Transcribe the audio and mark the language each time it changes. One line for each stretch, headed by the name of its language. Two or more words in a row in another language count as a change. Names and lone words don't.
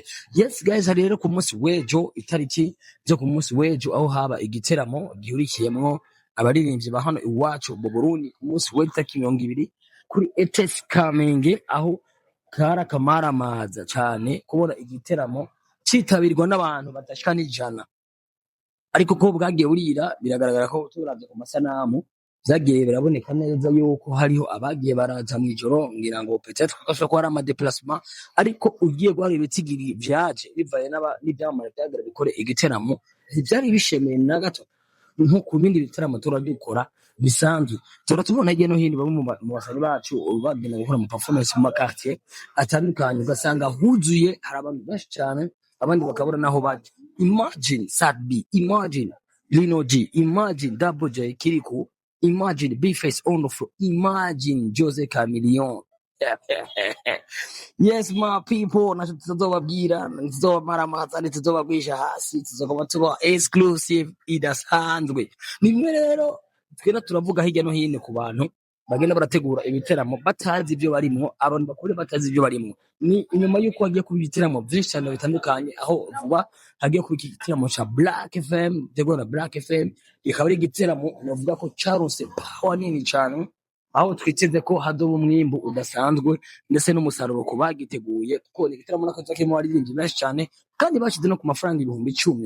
Rundi: Yes guys, rero ku munsi w'ejo, itariki byo ku munsi w'ejo, aho haba igiteramo gihurikiyemwo abaririmbyi ba hano iwacu mu Burundi, ku munsi w'ejo tariki 20 kuri ETS Kamenge, aho kara kamaramaza cyane kubona igiteramo citabirwa n'abantu badashika n'ijana. Ariko ko bwagiye burira, biragaragara ko turavye ku masanamu vyagiye biraboneka neza yuko hariho abagiye baraza mw'ijoro ngira ngo peut-être ko ashobora kuba ari amadeplasement ariko ugiye guhara ibitigiri vyaje bivaye n'ivyamamare vyagira bikore igiteramo ntivyari bishemeye na gato nko ku bindi biteramo turabikora bisanzwe turatubona hirya no hino bamwe mu basani bacu bagenda gukora mu performance mu quartier atandukanye ugasanga huzuye hari abantu benshi cyane abandi bakabura naho baje.
English: Imagine Sadbi, imagine Lino G, imagine Double J Kirikou, imagine B-Face on the floor, imagine Jose Chameleone. Yes my people,
Rundi: nacho tuzobabwira tuzobamaramaza ntituzobagwisha hasi tuzogoma tuba exclusive idasanzwe. Nimwe rero twera turavuga hirya no hino ku bantu bagenda barategura ibiteramo batazi ibyo barimo, abantu bakuru batazi ibyo barimo. Ni inyuma yuko hagiye kuba ibiteramo byinshi cyane bitandukanye, aho vuba hagiye kuba igiteramo cha Black FM, tegura Black FM ikaba ari igiteramo navuga ko carose power nini cyane, aho twiteze ko hadoba umwimbu udasanzwe ndetse n'umusaruro ku bagiteguye, kuko igiteramo nakaza kirimo abaririmbyi benshi cyane kandi bashize no ku mafaranga 10,000.